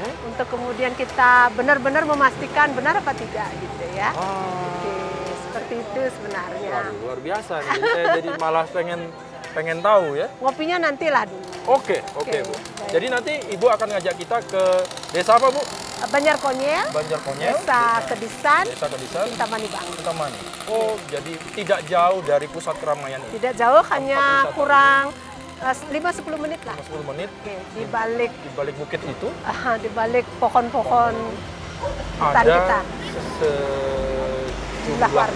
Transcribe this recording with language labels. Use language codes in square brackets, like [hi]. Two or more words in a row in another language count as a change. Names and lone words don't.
[id] untuk kemudian kita benar-benar memastikan benar apa tidak gitu ya. Oke, seperti itu sebenarnya. Waduh, luar biasa nih. Jadi saya jadi malah pengen tahu ya. Ngopinya nantilah dulu. Oke, Bu. baik. Jadi nanti Ibu akan ngajak kita ke desa apa, Bu? Banjar Konyel, Banjar Konyel, Desa Kedisan, Desa Kedisan, Kintamani Bangli. Kintamani. Oh, jadi tidak jauh dari pusat keramaian ini. Tidak jauh, hanya wisata. kurang 5-10 menit lah. 10 menit. Oke, di balik Di balik bukit itu di balik pohon-pohon hutan kita. ada sejumlah warga.